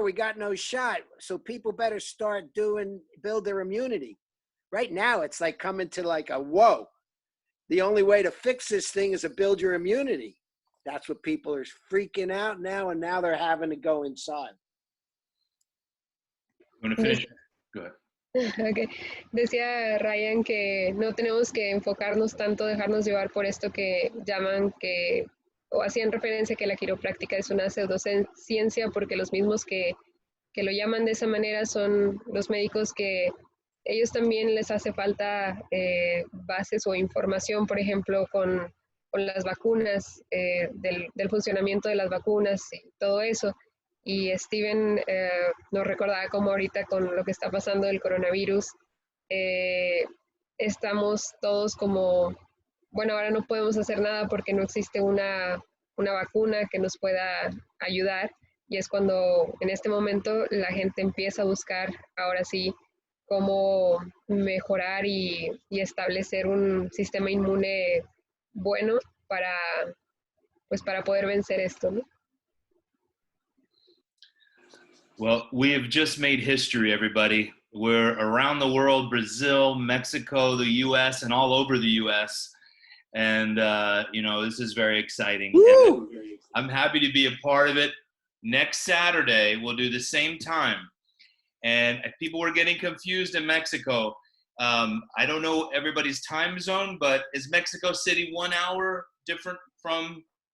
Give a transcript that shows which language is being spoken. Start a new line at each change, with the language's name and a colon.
English: We got no shot. So people better start build their immunity. Right now, it's like coming to like a whoa. The only way to fix this thing is to build your immunity. That's what people are freaking out now, and now they're having to go inside. You want to finish? Go ahead. Okay.
Spanish: Decía Ryan que no tenemos que enfocarnos tanto, dejarnos llevar por esto que llaman que, o hacían referencia que la quiropráctica es una pseudociencia, porque los mismos que lo llaman de esa manera son los médicos que ellos también les hace falta bases o información, por ejemplo, con las vacunas, del funcionamiento de las vacunas y todo eso. Y Steven nos recordaba como ahorita con lo que está pasando del coronavirus, estamos todos como, bueno, ahora no podemos hacer nada porque no existe una vacuna que nos pueda ayudar, y es cuando en este momento la gente empieza a buscar ahora sí cómo mejorar y establecer un sistema inmune bueno para poder vencer esto, ¿no?
English: Well, we have just made history, everybody. We're around the world, Brazil, Mexico, the U.S., and all over the U.S. And, this is very exciting. I'm happy to be a part of it. Next Saturday, we'll do the same time. And if people were getting confused in Mexico, I don't know everybody's time zone, but is Mexico City 1 hour different from?